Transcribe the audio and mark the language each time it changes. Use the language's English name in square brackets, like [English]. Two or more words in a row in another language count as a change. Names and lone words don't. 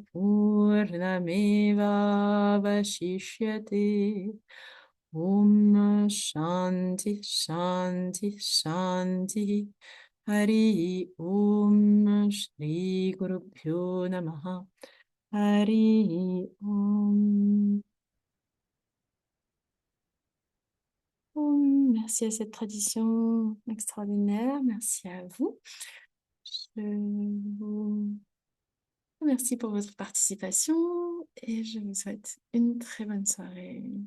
[Sanskrit] पूर्णमेवावशिष्यते ॐ शान्ति शान्ति शान्तिः हरिः ॐ श्रीगुरुभ्यो नमः हरिः ॐ [French] Merci à cette tradition extraordinaire. Merci à vous. Je vous remercie pour votre participation et je vous souhaite une très bonne soirée.